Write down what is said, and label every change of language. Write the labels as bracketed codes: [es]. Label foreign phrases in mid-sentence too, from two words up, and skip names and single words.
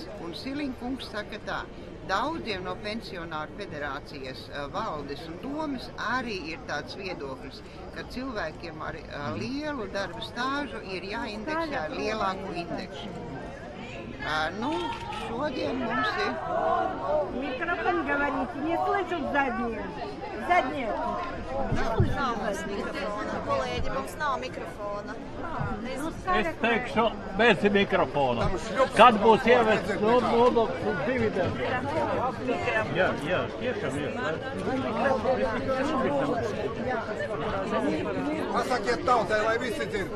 [lv] Un Siliņa kungs saka tā, daudziem no Pensionāru federācijas valdes un domas arī ir tāds viedoklis, ka cilvēkiem ar lielu darba stāžu ir jāindeksē ar lielāku indeksu. Šodien mums ir... [ru] Mikrofon говорите, не слышат задние. Задние. [lv] Nav mums mikrofona, kolēģi, mums nav mikrofona. Es teikšu bez mikrofona. Kad būs ievests nodoklis uz dividendiem? Jā, tiešām ir. Pasakiet tautai, lai visi dzird.